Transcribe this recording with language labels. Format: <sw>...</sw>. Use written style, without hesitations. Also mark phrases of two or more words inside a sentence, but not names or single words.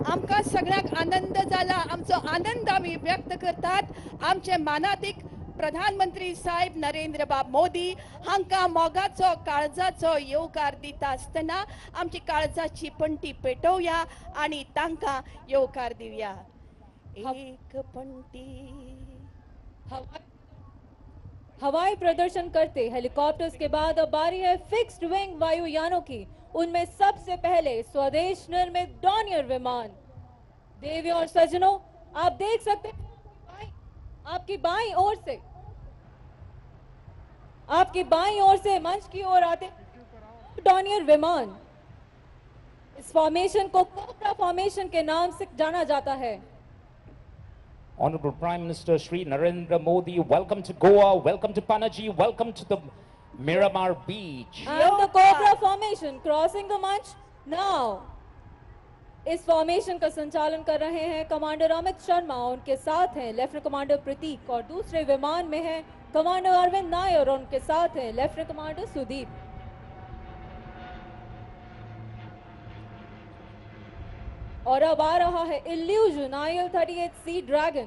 <kok>आमकां सगळ्यांक आनंद जाला, आमचो आनंद आमी व्यक्त करतात। आमचे मानाधिक प्रधानमंत्री साहेब नरेंद्र बाब मोदी हांकां मोगाचो काळजाचो येवकार दिता आसतना आमची काळजाची पंटी पेटोवया आनी तांकां येवकार दिवया। एक पंटी।</kok> <hi>हवाई प्रदर्शन करते हेलीकॉप्टर्स के बाद अब बारी है</hi> <en>fixed wing</en> <hi>वायुयानों की। उनमें सबसे पहले स्वदेश निर्मित डॉनियर विमान। देवियों और सज्जनों, आप देख सकते हैं आपकी बाईं ओर से मंच की ओर आते डॉनियर विमान। इस फॉर्मेशन को कोबरा फॉर्मेशन के नाम से जाना जाता है।</hi> <en>Honorable Prime Minister Shri Narendra Modi, welcome to Goa, welcome to Panaji, welcome to the Miramar beach. And the Cobra formation crossing the march now.</en> <hi>इस फॉर्मेशन का संचालन कर रहे हैं कमांडर अमित शर्मा, उनके साथ हैं लेफ्टिनेंट कमांडर प्रतीक, और दूसरे विमान में है कमांडर अरविंद नायर और उनके साथ हैं लेफ्टिनेंट कमांडर सुदीप। और अब आ रहा है इल्यूजन IL-38C ड्रैगन।</hi>